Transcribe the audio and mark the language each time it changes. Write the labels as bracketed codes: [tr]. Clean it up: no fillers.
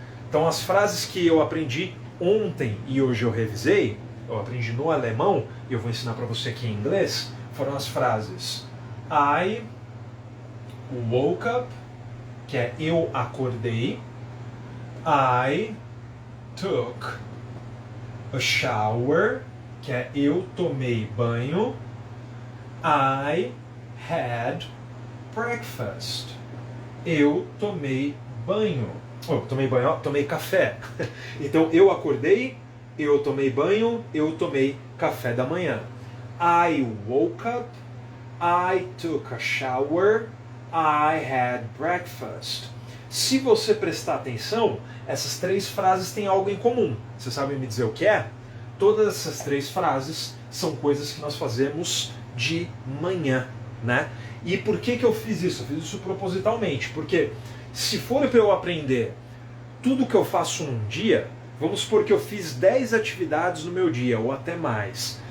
[pt] Então as frases que eu aprendi ontem e hoje eu revisei, eu aprendi no alemão e eu vou ensinar para você aqui em inglês, foram as frases [en] I woke up, [pt] que é eu acordei, [en] I took a shower, [pt] que é eu tomei banho, [en] I had breakfast, [pt] eu tomei banho. Tomei café. Então eu acordei, eu tomei banho, eu tomei café da manhã. [en] I woke up, I took a shower, I had breakfast. [pt] Se você prestar atenção, essas 3 frases têm algo em comum. Você sabe me dizer o que é? Todas essas 3 frases são coisas que nós fazemos de manhã, né? E por que eu fiz isso? Eu fiz isso propositalmente, porque se for para eu aprender tudo que eu faço num dia, vamos supor que eu fiz 10 atividades no meu dia, ou até mais.